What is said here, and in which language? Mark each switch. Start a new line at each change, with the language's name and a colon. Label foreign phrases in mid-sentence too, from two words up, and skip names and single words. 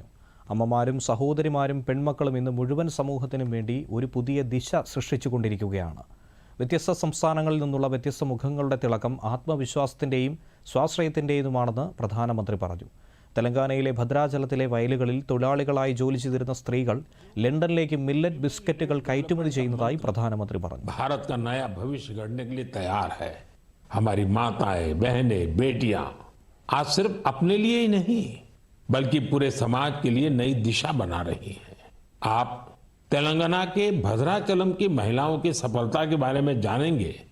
Malayalam: അമ്മമാരും സഹോദരിമാരും പെൺമക്കളും ഇന്ന് മുഴുവൻ സമൂഹത്തിനും വേണ്ടി ഒരു പുതിയ ദിശ സൃഷ്ടിച്ചുകൊണ്ടിരിക്കുകയാണ്. വ്യത്യസ്ത സംസ്ഥാനങ്ങളിൽ നിന്നുള്ള വ്യത്യസ്ത മുഖങ്ങളുടെ തിളക്കം ആത്മവിശ്വാസത്തിന്റെയും സ്വാശ്രയത്തിന്റേതുമാണെന്ന് പ്രധാനമന്ത്രി പറഞ്ഞു. തെലങ്കാനയിലെ ഭദ്രാചലത്തിലെ വയലുകളിൽ തൊഴിലാളികളായി ജോലി ചെയ്തിരുന്ന സ്ത്രീകൾ ലണ്ടനിലേക്ക് മില്ലറ്റ് ബിസ്ക്കറ്റുകൾ കയറ്റുമതി ചെയ്യുന്നതായി പ്രധാനമന്ത്രി പറഞ്ഞു.
Hindi: भारत का नया भविष्य गढ़ने के लिए तैयार है. हमारी माताएं, बहनें, बेटियां आज सिर्फ अपने लिए ही नहीं बल्कि पूरे समाज के लिए नई दिशा बना रही हैं. आप तेलंगाना के भद्राचलम की महिलाओं की सफलता के बारे में जानेंगे.